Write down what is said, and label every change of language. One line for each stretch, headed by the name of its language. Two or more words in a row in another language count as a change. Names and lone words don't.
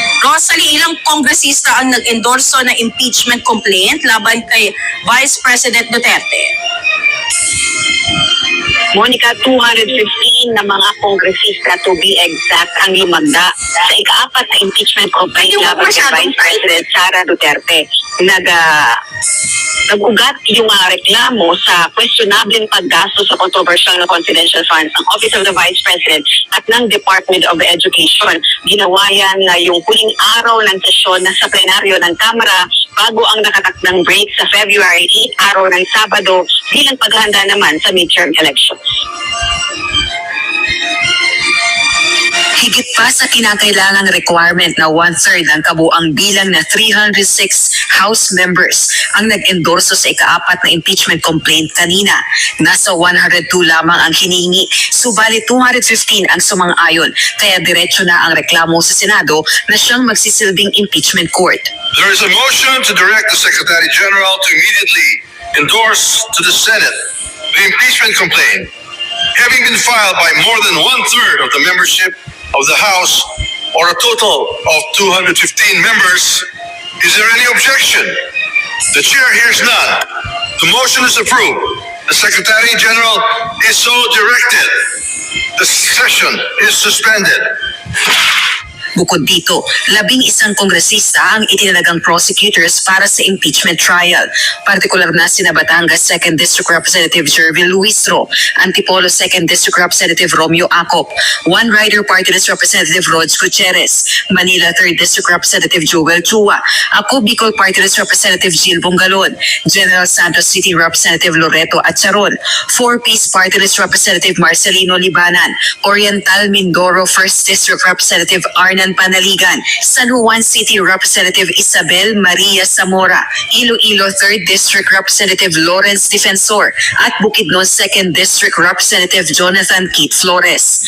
Filipino: Rosalie, ilang kongresista ang nag-endorso na
English: impeachment complaint
Filipino: laban kay Vice President Duterte? Monica, 215 na mga kongresista
English: to be exact
Filipino: ang lumagda sa ika-4 na
English: impeachment complaint
Filipino: laban kay Vice President Sara Duterte. Nag-ugat yung reklamo sa questionableng paggasto sa controversial na
English: confidential funds
Filipino: ng Office of the Vice President at ng Department of Education. Ginawa yan na yung huling araw ng sesyon sa plenaryo ng Kamara bago ang nakatakdang break sa February 8, araw ng Sabado, bilang paghahanda naman sa
English: midterm elections.
Filipino: Higit pa sa kinakailangang requirement na 1/3 ang kabuang bilang na 306
English: House members
Filipino: ang nag-endorso sa ika-4 na
English: impeachment complaint
Filipino: kanina. Nasa 102 lamang ang hinihingi, subalit 215 ang sumang-ayon, kaya diretso na ang reklamo sa Senado na siyang magsisilbing
English: impeachment court. There is a motion to direct the Secretary General to immediately endorse to the Senate the impeachment complaint, having been filed by more than 1/3 of the membership of the House, or a total of 215 members. Is there any objection? The chair hears none. The motion is approved. The Secretary General is so directed. The session is suspended.
Filipino: Bukod dito, 11 kongresista ang itinalagang prosecutors para sa
English: impeachment trial.
Filipino: Partikular na sina Batangas 2nd District Representative Jervil Luistro, Antipolo 2nd District Representative Romeo Acop, One Rider Party List Representative Rods Gutierrez, Manila 3rd District Representative Joel Chua, Ako Bicol Party List Representative Gil Bongalon, General Santos City Representative Loreto Atcharon, 4-Piece Party List Representative Marcelino Libanan, Oriental Mindoro 1st District Representative Arna Panaligan, San Juan City Representative Isabel Maria Zamora, Iloilo 3rd District Representative Lawrence Defensor, at Bukidnon 2nd District Representative Jonathan Keith Flores.